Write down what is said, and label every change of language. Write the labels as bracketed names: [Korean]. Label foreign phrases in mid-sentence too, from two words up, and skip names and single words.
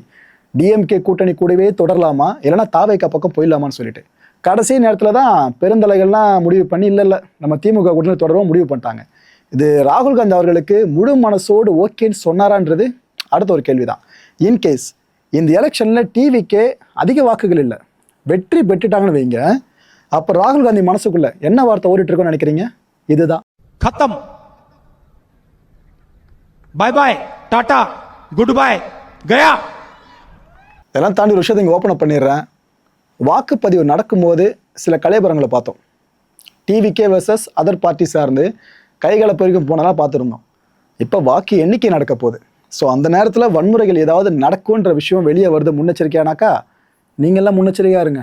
[Tamil] டிஎம்கே கூட்டணி கூடவே தொடரலாமா இல்லைனா தாவேக்கா பக்கம் போயிடலாமான்னு சொல்லிட்டு கடைசி நேரத்தில் தான் பெருந்தலைகள்லாம் முடிவு பண்ணி இல்லை நம்ம திமுக கூட்டணி தொடரவும் முடிவு பண்ணிட்டாங்க. இது ராகுல் காந்தி அவர்களுக்கு முழு மனசோடு ஓகேன்னு சொன்னாரான்றது அடுத்த ஒரு கேள்வி தான். இன்கேஸ் இந்த எலெக்ஷனில் டிவிக்கே அதிக வாக்குகள் இல்லை, வெற்றி பெற்றுட்டாங்கன்னு வைங்க, அப்போ ராகுல் காந்தி மனசுக்குள்ள என்ன வார்த்தை ஓடிட்டு இருக்கோன்னு நினைக்கிறீங்க? இதுதான் [Hindi] खत्म, [English] bye bye, [Hindi] टाटा, [English] good bye, [Hindi] गया. [Tamil] இதெல்லாம் தாண்டி ஒரு விஷயத்தை இங்கே [English] open up [Tamil] பண்ணிடுறேன். வாக்குப்பதிவு நடக்கும்போது சில கலைபரங்களை பார்த்தோம். டிவிகே [English] versus other party [Tamil] சார்ந்து கைகளை பெருக்கும் போனதெல்லாம் பார்த்துருந்தோம். இப்போ வாக்கு எண்ணிக்கை நடக்க போகுது. ஸோ அந்த நேரத்தில் வன்முறைகள் ஏதாவது நடக்கும்ன்ற விஷயம் வெளியே வருது முன்னெச்சரிக்கையானாக்கா நீங்கள்லாம் முன்னெச்சரிக்கையாக இருங்க.